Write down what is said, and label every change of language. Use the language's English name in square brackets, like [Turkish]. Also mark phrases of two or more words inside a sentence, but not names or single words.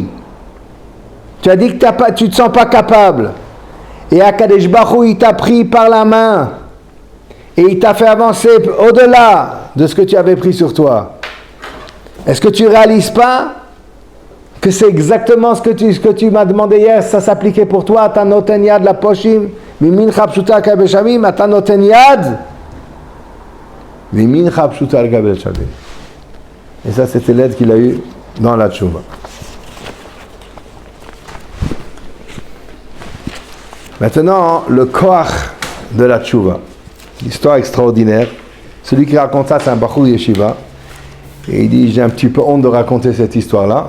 [French] Tu as dit que tu ne te sens pas capable. Et [Hebrew] הקדוש ברוך הוא, [French] il t'a pris par la main. Et il t'a fait avancer au-delà de ce que tu avais pris sur toi. Est-ce que tu ne réalises pas que c'est exactement ce que tu m'as demandé hier, ça s'appliquait pour toi, [Hebrew] אתה נותן יד לפושעים, ימינך פשוטה לקבל שבים, אתה נותן יד, ימינך פשוטה לקבל שבים. [French] Et ça, c'était l'aide qu'il a eue dans la tchouva. Maintenant, le koach de la tchouva. L'histoire extraordinaire. Celui qui raconte ça, c'est un [Hebrew] בחור ישיבה. [French] Et il dit, j'ai un petit peu honte de raconter cette histoire-là.